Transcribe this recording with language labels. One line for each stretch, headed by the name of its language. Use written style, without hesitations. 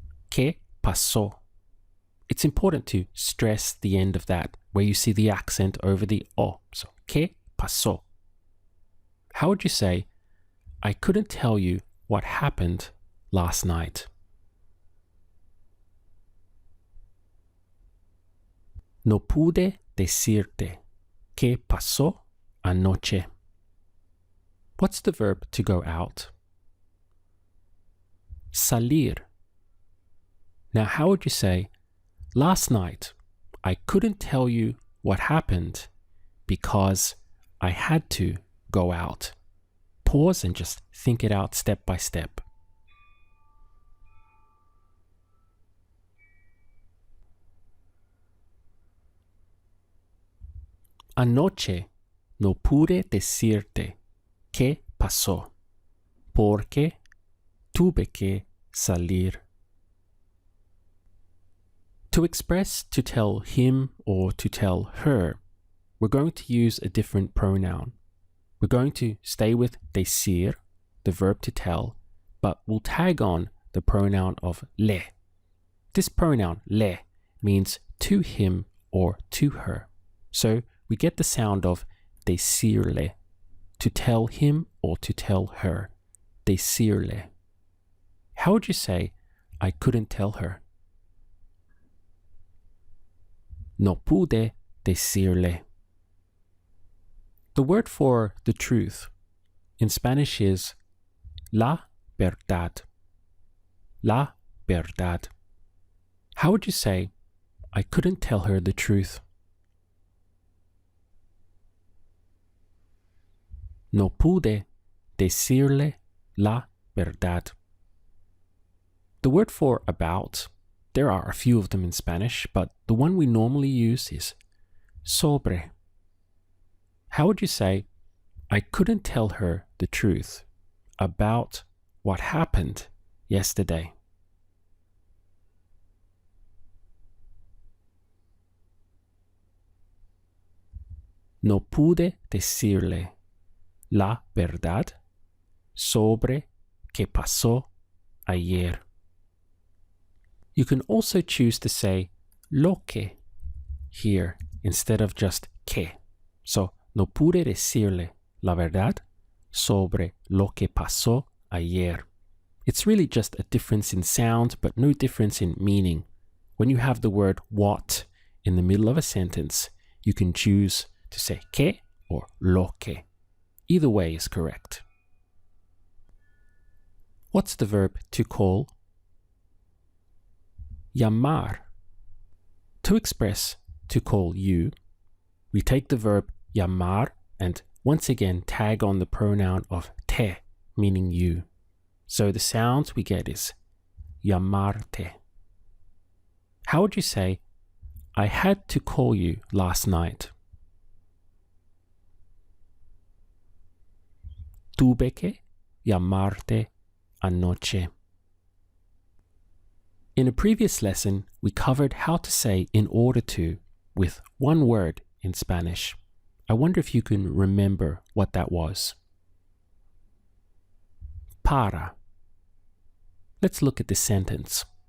Spanish: ¿Qué pasó?
English: It's important to stress the end of that, where you see the accent over the o. So,
Spanish: ¿qué pasó?
English: How would you say, I couldn't tell you what happened last night?
Spanish: No pude decirte qué pasó anoche.
English: What's the verb to go out?
Spanish: Salir.
English: Now, how would you say, last night, I couldn't tell you what happened because I had to go out. Pause and just think it out step by step.
Spanish: Anoche no pude decirte qué pasó porque tuve que salir.
English: To express to tell him or to tell her, we're going to use a different pronoun. We're going to stay with decir, the verb to tell, but we'll tag on the pronoun of le. This pronoun, le, means to him or to her. So we get the sound of decirle, to tell him or to tell her. Decirle. How would you say, I couldn't tell her?
Spanish: No pude decirle.
English: The word for the truth in Spanish is la verdad.
Spanish: La verdad.
English: How would you say, I couldn't tell her the truth?
Spanish: No pude decirle la verdad.
English: The word for about, there are a few of them in Spanish, but the one we normally use is sobre. How would you say, I couldn't tell her the truth about what happened yesterday?
Spanish: No pude decirle la verdad sobre qué pasó ayer.
English: You can also choose to say lo que here instead of just que.
Spanish: So, no pude decirle la verdad sobre lo que pasó ayer.
English: It's really just a difference in sound, but no difference in meaning. When you have the word what in the middle of a sentence, you can choose to say que or lo que. Either way is correct. What's the verb to call? Llamar. To express to call you, we take the verb llamar and once again tag on the pronoun of te, meaning you. So the sounds we get is llamarte. How would you say, I had to call you last night?
Spanish: Tuve que llamarte anoche.
English: In a previous lesson, we covered how to say in order to with one word in Spanish. I wonder if you can remember what that was. Para. Let's look at this sentence.